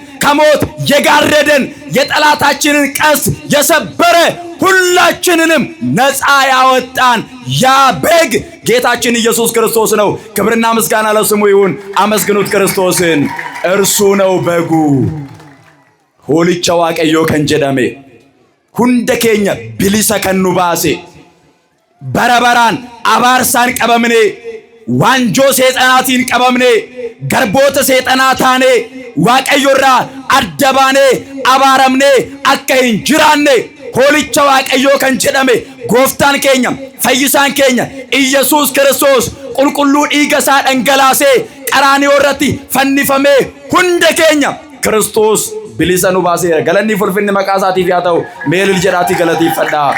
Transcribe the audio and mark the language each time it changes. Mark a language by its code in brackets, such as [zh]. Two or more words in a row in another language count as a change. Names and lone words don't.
[am] ከሞት የጋረደን የጠላታችንን ቀስት የሰበረ ሁላችንንም ነፃ ያወጣን ያ በግ ጌታችን ኢየሱስ ክርስቶስ ነው። ክብርና ምስጋና ለስሙ ይሁን። አመስግኑት ክርስቶስን። እርሱ ነው በጉ። [om] Hoolicha Waaqayyoo kan ajjeefame hundee keenya bilisa kan nu baase Barbaraan abaarsaan qabamnee wanjoo seexanaatiin qabamnee garboota seexanaa taane Waaqayyo irraa adabamne abaaramne akkanumaan jirra ne Hoolicha Waaqayyoo kan ajjeefame Gooftaan keenya Fayyisaan keenya Yesus Kiristos gadi bu'ee dhiiga isaa Qaraaniyoo irratti dhangalaase fannifame hundee keenya Kiristos bilisa nu baase galanni fi ulfinni maqaa isaatiif haa ta'u jedhaa galata fudhaa